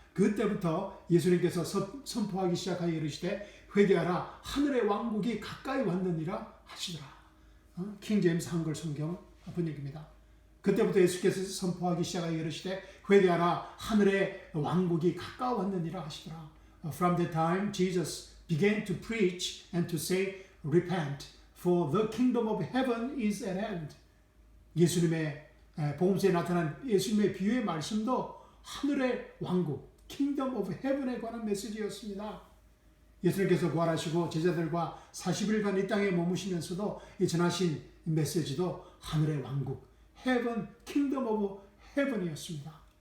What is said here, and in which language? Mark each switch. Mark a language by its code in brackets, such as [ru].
[ko] 그때부터 예수님께서 선포하기 시작하여 이르시되 회개하라 하늘의 왕국이 가까이 왔느니라 하시더라. 킹 제임스 한글 성경 번역입니다. 그때부터 예수께서 선포하기 시작하여 이르시되 회개하라 하늘의 왕국이 가까웠느니라 하시더라. [en] From the time Jesus began to preach and to say repent for the kingdom of heaven is at hand. [ko] 예수님의 복음서에 나타난 예수님의 비유의 말씀도 하늘의 왕국 [en] kingdom of heaven [ko] 에 관한 메시지였습니다. 예수님께서 부활하시고 제자들과 40일간 이 땅에 머무시면서도 이 전하신 메시지도 하늘의 왕국 heaven, kingdom of heaven이었습니다.